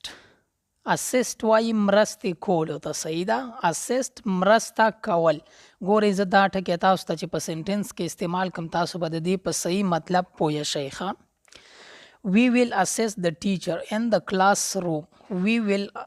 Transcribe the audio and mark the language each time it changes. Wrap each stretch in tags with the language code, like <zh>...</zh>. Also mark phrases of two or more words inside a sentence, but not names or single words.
<ps>اسسټ وایي مرستې کولو ته. صحیح ده. اسسټ مرسته کول. ګورئ زه دا ټکی تاسو ته چې په سنټنس کې استعمال کم تاسو به د دې په صحیح مطلب پوه شئ. ښه.</ps> <en>we will assess the teacher in the classroom. we will</en>